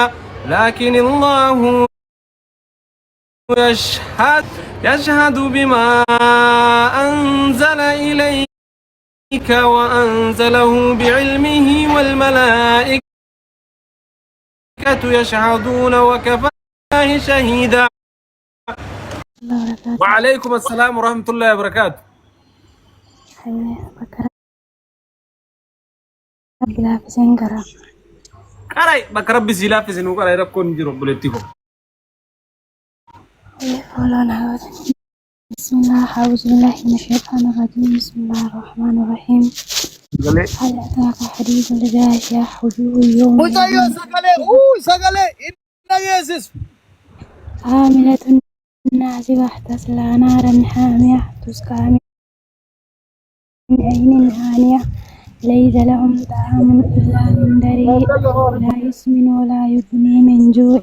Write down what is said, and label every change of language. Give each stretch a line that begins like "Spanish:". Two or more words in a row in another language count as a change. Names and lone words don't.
Arabic: لكن الله يشهد بما أنزل إليك وأنزله بعلمه والملائكة يشهدون وكفى بالله شهيدا. وعليكم السلام ورحمة الله وبركاته.
Oromo: Karay bakka rabbi si laaffise nu karay rakkoon jiru obboleettii koo.
Arabic: بسم الله أعوذ بالله من الشيطان الرجيم. بسم الله الرحمن الرحيم. هل أتاك حديث الغاشية وجوه يومئذ عاملة ناصبة تصلى نارا حامية تسقى من عين آنية ليس لهم طعام إلا من ضريع لا يسمن ولا يغني من جوع.